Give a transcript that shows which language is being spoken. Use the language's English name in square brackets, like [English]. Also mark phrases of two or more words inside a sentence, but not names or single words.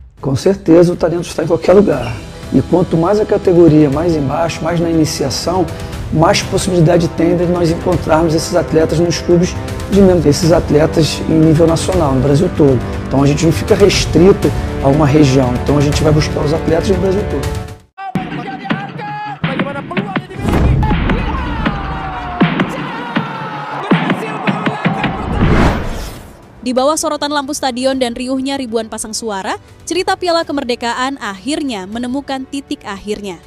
[Portuguese] Com certeza o talento está em qualquer lugar. E quanto mais a categoria, mais embaixo, mais na iniciação, mais possibilidade tem de nós encontrarmos esses atletas nos clubes de membros, esses atletas em nível nacional, no Brasil todo. Então a gente não fica restrito a uma região, então a gente vai buscar os atletas no Brasil todo. [Indonesian] Di bawah sorotan lampu stadion dan riuhnya ribuan pasang suara, cerita Piala Kemerdekaan akhirnya menemukan titik akhirnya.